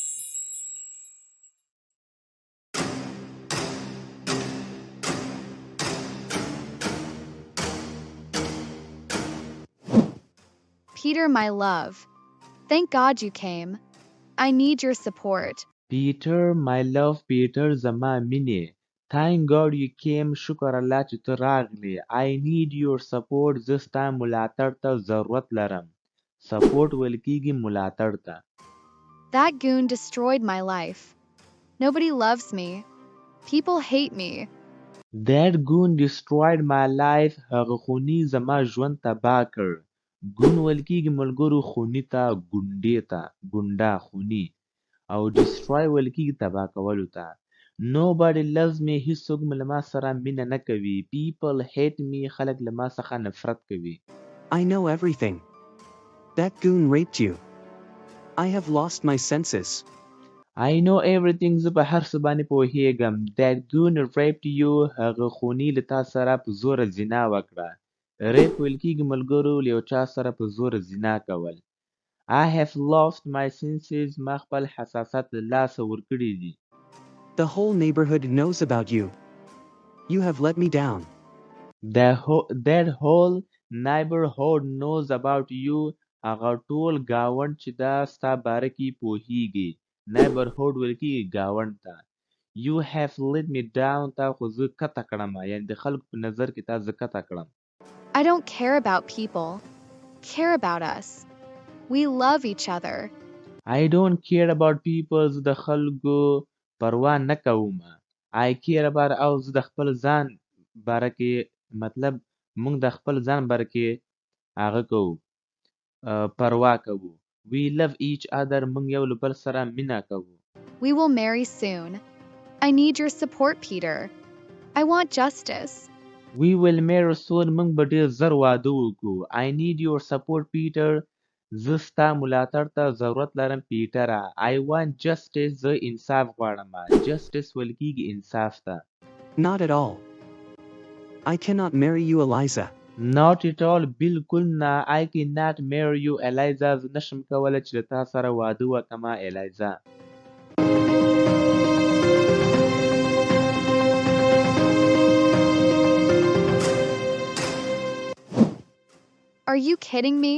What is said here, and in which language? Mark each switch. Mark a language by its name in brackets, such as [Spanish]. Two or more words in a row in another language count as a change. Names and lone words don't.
[English] Peter, my love. Thank God you came. I need your support. Peter, my love, Peter [Pashto] زما مینې. [English] Thank God you came. [Pashto] شکر الله چې ته راغلې. [English] I need your support. [Pashto] زه ستا ملاتړ ته ضرورت لرم. Support ویل کېږي ملاتړ ته. [English] That goon destroyed my life. Nobody loves me. People hate me. That goon destroyed my life. [Pashto] هغه خوني زما ژوند تباه کړ. ګون ویل کېږي ملګرو خوني ته ګونډې ته ګونډه خوني او destroy ویل کېږي تباه کولو ته. [English] Nobody loves me. [Pashto] هیڅوک مې له ما سره مینه نه کوي. [English] People hate me. [Pashto] خلک له ما څخه نفرت کوي. [English] I know everything. That goon raped you. I have lost my senses. I know everything. [Pashto] زه په هر څه باندې پوهیږم. [English] That goon raped you. [Pashto] هغه خوني له تا سره په زوره زنا وکړه. ریپ ویل کېږي ملګرو له یو چا سره په زوره زنا کول. [English] I have lost my senses. [Pashto] ما خپل حساسات له لاسه ورکړي دي. [English] The whole neighborhood knows about you. You have let me down. That whole neighborhood knows about you. [Pashto] هغه ټول ګاونډ چې دا ستا باره کې پوهیږي. neighborhood ویل کېږي ګاونډ ته. [English] You have let me down. [Pashto] تا خو زه کته کړم. یعنې د خلکو په نظر کې تا زه کته کړم. [English] I don't care about people. Care about us. We love each other. I don't care about people. [Pashto] زه د خلکو پروا نه کوم. [English] I care about [Pashto] او زه د خپل ځان باره کې مطلب موږ د خپل ځان باره کې هغه کوو پروا کوو. [English] We love each other. [Pashto] موږ یو له بل سره مینه کوو. [English] We will marry soon. I need your support, Peter. I want justice. We will marry soon. [Pashto] موږ به ډېر زر واده وکړو. [English] I need your support, Peter. [Pashto] زه ستا ملاتړ ته ضرورت لرم پیټره. [English] I want justice. [Pashto] زه انصاف غواړم. Justice ویل کېږي انصاف ته. [English] Not at all. I cannot marry you, Eliza. Not at all. [Pashto] بالکل نه. [English] I cannot marry you, Eliza. [Pashto] زه نشم کولی چې له تا سره واده وکړم Eliza. [English] Are you kidding me?